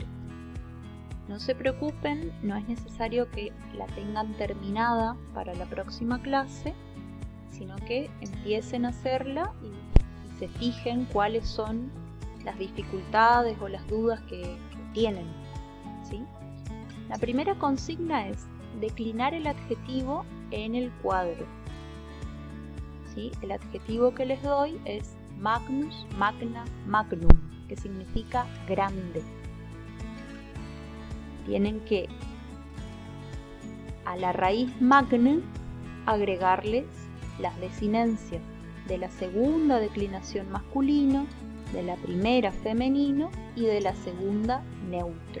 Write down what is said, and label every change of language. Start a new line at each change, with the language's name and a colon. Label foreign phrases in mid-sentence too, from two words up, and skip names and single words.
Spanish: No se preocupen, no es necesario que la tengan terminada para la próxima clase, sino que empiecen a hacerla y se fijen cuáles son las dificultades o las dudas que tienen, ¿sí? La primera consigna es declinar el adjetivo en el cuadro. ¿Sí? El adjetivo que les doy es
Latin: magnus, magna, magnum,
Spanish: que significa grande. Tienen que a la raíz magne agregarles las desinencias de la segunda declinación masculino, de la primera femenino y de la segunda neutro.